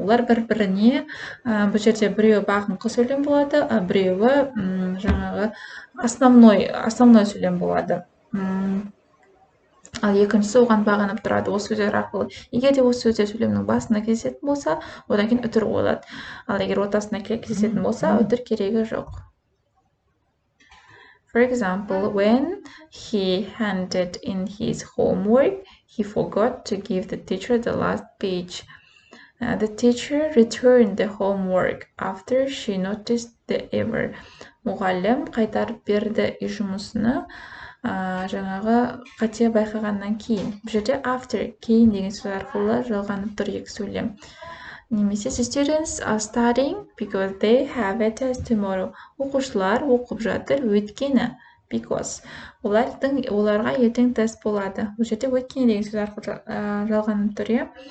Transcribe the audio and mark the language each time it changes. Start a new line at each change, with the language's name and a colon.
Kazakh: Олар бір-біріне бұл жерде біреуі бағыңқы сөйлем болады, біреуі жаңағы
Russian: основной
Kazakh: сөйлем болады. Ал екіншісі оған бағынып тұрады осы сөздер арқылы. Егер де осы сөздер сөйлемнің басында кездесетін болса, одан кейін үтір болады. Ал егер ортасында кездесетін болса, үтір керегі жоқ.
English: For example, when he handed in his homework, he forgot to give the teacher the last page. The teacher returned the homework after she noticed the error.
Kazakh: Мұғалім қайтарып берді үй жұмысыны жаңағы қате байқағаннан кейін. Бұл жерде
English: after,
Kazakh: кейін деген сөз арқылы жалғанып тұр екі сөйлем. Немесе
English: the students are studying because they have a test tomorrow.
Kazakh: Оқушылар оқып жатыр өйткені
English: because
Kazakh: оларға ертең тест болады. Бұл жерде өйткені деген сөз арқылы жалғанып тұр.